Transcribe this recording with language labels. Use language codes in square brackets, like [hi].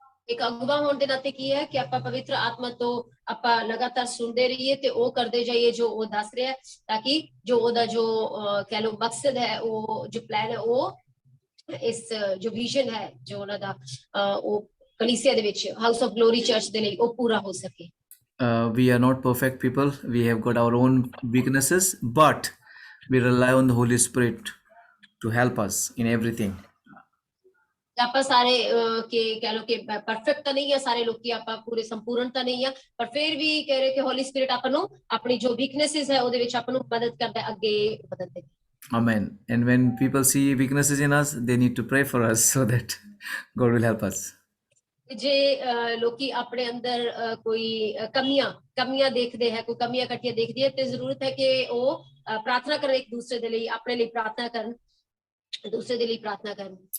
[pa] ਇੱਕ ਅਗਵਾ ਹੋਣ ਦੇ ਨਾਤੇ ਕੀ ਹੈ ਕਿ ਆਪਾਂ ਪਵਿੱਤਰ ਆਤਮਾ ਤੋਂ ਆਪਾਂ ਲਗਾਤਾਰ ਸੁਣਦੇ ਰਹੀਏ ਤੇ ਉਹ ਕਰਦੇ ਜਾਈਏ ਜੋ ਉਹ ਦੱਸ ਰਿਹਾ, ਤਾਂ ਕਿ ਜੋ ਉਹਦਾ ਜੋ ਕਹਿ ਲਓ ਮਕਸਦ ਹੈ, ਉਹ ਜੋ ਪਲਾਨ ਹੈ, ਉਹ ਇਸ ਜੋ ਵਿਜ਼ਨ ਹੈ ਜੋ ਉਹਨਾਂ ਦਾ ਉਹ ਕਲੀਸਿਆ ਦੇ ਵਿੱਚ ਹਾਊਸ ਆਫ ਗਲੋਰੀ ਚਰਚ ਦੇ ਲਈ ਉਹ ਪੂਰਾ ਹੋ ਸਕੇ। [en] We are not perfect people. We have got our own weaknesses, but we rely on the Holy Spirit to help us in everything. [pa] ਆਪਾਂ ਸਾਰੇ ਕਿ ਕਹਿ ਲਓ ਕਿ ਪਰਫੈਕਟ ਤਾਂ ਨਹੀਂ ਆ ਸਾਰੇ ਲੋਕੀ, ਆਪਾਂ ਪੂਰੇ ਸੰਪੂਰਨ ਤਾਂ ਨਹੀਂ ਆ, ਪਰ ਫਿਰ ਵੀ ਕਹਿ ਰਹੇ ਕਿ ਹੋਲੀ ਸਪਿਰਿਟ ਆਪਾਂ ਨੂੰ ਆਪਣੀ ਜੋ ਵੀਕਨੈਸਸ ਹੈ ਉਹਦੇ ਵਿੱਚ ਆਪਾਂ ਨੂੰ ਮਦਦ ਕਰਦਾ ਅੱਗੇ ਵਧਣ ਦੇ। [en] Amen. And when people see weaknesses in us, they need to pray for us so that God will help us. [pa] ਜੇ ਲੋਕੀ ਆਪਣੇ ਅੰਦਰ ਕੋਈ ਕਮੀਆਂ ਦੇਖਦੇ ਹੈ, ਕੋਈ ਕਮੀਆਂ ਇਕੱਠੀਆਂ ਦੇਖਦੀ ਹੈ, ਤੇ ਜ਼ਰੂਰਤ ਹੈ ਕਿ ਉਹ ਪ੍ਰਾਰਥਨਾ ਕਰਨ ਇੱਕ ਦੂਸਰੇ ਦੇ ਲਈ, ਆਪਣੇ ਲਈ ਪ੍ਰਾਰਥਨਾ ਕਰਨ, ਦੂਸਰੇ ਦੇ ਲਈ ਪ੍ਰਾਰਥਨਾ ਕਰਨ।